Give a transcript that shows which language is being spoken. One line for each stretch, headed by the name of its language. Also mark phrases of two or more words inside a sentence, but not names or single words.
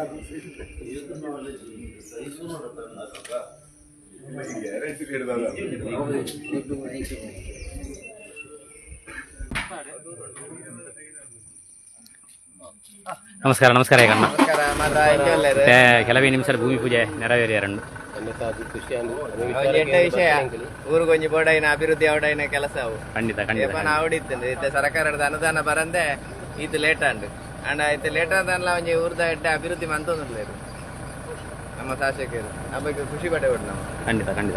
Tulu: ನಮಸ್ಕಾರ ಈಗ ಕೆಲವೇ ನಿಮಿಷ ಭೂಮಿ ಪೂಜೆ ನೆರವೇರಿಯರಂಡು ವಿಷಯ ಊರು ಕೊಂಚ ಬೋಡೈನ ಅಭಿವೃದ್ಧಿ ಅವಡೈನ ಕೆಲಸ ಅವು ಖಂಡಿತ ಅವಡಿತ್ತು ಇತ್ತೆ ಸರ್ಕಾರದ ಅನುದಾನ ಬರಂದೆ ಇದು ಲೇಟ್ ಅಂಡ್ ಇತ್ತೆ ಲೇಟ್ ಅಂದಲ್ಲ ಒಂಜಿ ಊರ್ದ ಎಡ್ಡೆ ಅಭಿವೃದ್ಧಿ ಮಂತೊಂದಿರ್ಲೇರು ನಮ್ಮ ಶಾಸಕರು ಆ ಬಗ್ಗೆ ಖುಷಿ ಪಡೆ ಬಿಟ್ಟು ನಾವು ಖಂಡಿತ